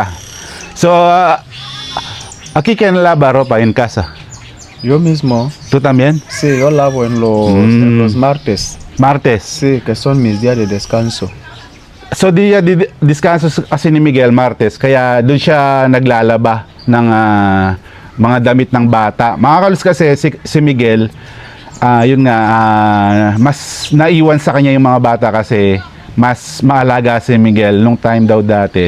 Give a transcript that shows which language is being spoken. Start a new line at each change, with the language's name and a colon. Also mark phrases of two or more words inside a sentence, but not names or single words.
Spanish: So, aquí quién lava ropa en casa? Yo mismo, ¿Tú también? sí, yo lavo en los martes. Martes. Sí, que son mis días de descanso.
Filipino: So diskanso kasi ni Miguel Martes, kaya doon siya naglalaba ng mga damit ng bata. Mga kalos kasi si Miguel, yun nga, mas naiwan sa kanya yung mga bata kasi mas maalaga si Miguel nung time daw dati.